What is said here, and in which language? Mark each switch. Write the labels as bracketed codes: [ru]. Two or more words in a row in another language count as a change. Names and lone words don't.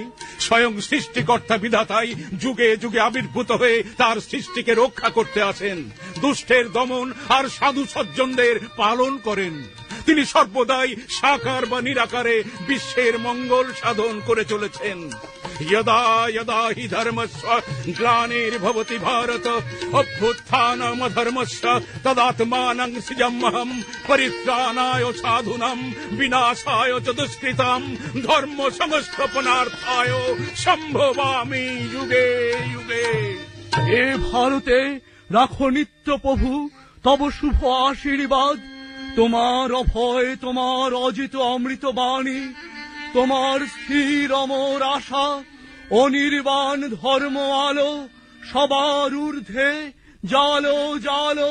[bn] স্বয়ং সৃষ্টিকর্তা বিধাতাই যুগে যুগে আবির্ভূত হয়ে তার সৃষ্টিকে রক্ষা করতে আসেন, দুষ্টের দমন আর সাধু সজ্জনদের পালন করেন। তিনি সর্বদাই সাকার বা নিরাকারে বিশ্বের মঙ্গল সাধন করে চলেছেন। [sa] यदा यदा हि धर्मस्य ग्लानिर्भवति भारत अभ्युत्थानमधर्मस्य तदात्मानं सृजाम्यहं परित्राणाय साधूनां विनाशाय च दुष्कृतां धर्म संस्थापनार्थाय संभवामि युगे युगे। [bn] এ ভারতে রাখো নিত্য প্রভু তব শুভ আশীর্বাদ। তোমার অভয়, তোমার অজিত অমৃত বাণী, তোমার স্থির অমর আশা, অনির্বাণ ধর্ম আলো, সবার ঊর্ধ্বে জালো জালো।